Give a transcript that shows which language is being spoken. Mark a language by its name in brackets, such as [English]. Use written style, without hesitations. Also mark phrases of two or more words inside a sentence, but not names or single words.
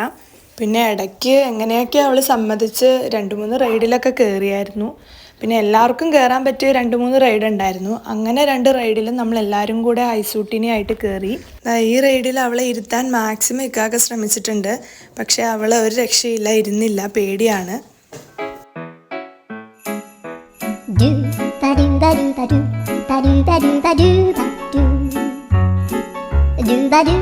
[Malayalam] പിന്നെ ഇടയ്ക്ക് എങ്ങനെയൊക്കെ അവൾ സമ്മതിച്ച് 2-3 റൈഡിലൊക്കെ കയറിയായിരുന്നു. പിന്നെ എല്ലാവർക്കും കയറാൻ പറ്റിയ 2-3 റൈഡ് ഉണ്ടായിരുന്നു. അങ്ങനെ 2 റൈഡിലും നമ്മളെല്ലാവരും കൂടെ ഹൈസൂട്ടിനെ ആയിട്ട് കയറി. ഈ റൈഡിൽ അവളെ ഇരുത്താൻ മാക്സിമം ഇക്കാക്ക ശ്രമിച്ചിട്ടുണ്ട്. പക്ഷേ അവൾ ഒരു രക്ഷയില്ല, ഇരുന്നില്ല, പേടിയാണ്. Do ba do ba do ba do ba do ba do ba do ba do do ba do